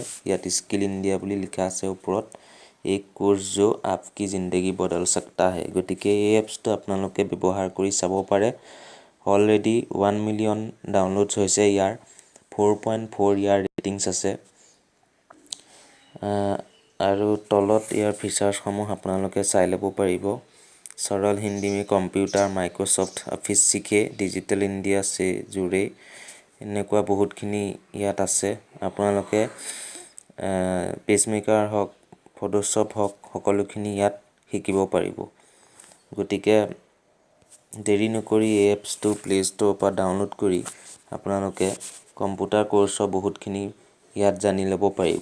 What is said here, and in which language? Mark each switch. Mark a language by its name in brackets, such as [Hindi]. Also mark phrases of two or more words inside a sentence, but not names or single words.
[Assamese] ইয়াত স্কিল ইণ্ডিয়া বুলি লিখা আছে ওপৰত। [Hindi] ये कोर्स जो आपकी ज़िंदगी बदल सकता है। [Assamese] গতিকে এই এপছটো আপোনালোকে ব্যৱহাৰ কৰি চাব পাৰে। অলৰেডি 1 [English] million downloads [Assamese] হৈছে ইয়াৰ। 4.4 ইয়াৰ ৰেটিংছ আছে। আৰু তলত ইয়াৰ ফিচাৰ্ছসমূহ আপোনালোকে চাই ল'ব পাৰিব। [Hindi] सरल हिंदी में कंप्यूटर, माइक्रोसॉफ्ट ऑफिस सीखे, डिजिटल इंडिया से जुड़े, [Assamese] এনেকুৱা বহুতখিনি ইয়াত আছে। আপোনালোকে পেচমেকাৰ হওক, ফটোশ্বপ হওক, সকলোখিনি ইয়াত শিকিব পাৰিব। গতিকে দেৰি নকৰি এই এপছটো প্লে ষ্ট'ৰৰ পৰা ডাউনলোড কৰি আপোনালোকে কম্পিউটাৰ কোৰ্চৰ বহুতখিনি ইয়াত জানি ল'ব পাৰিব।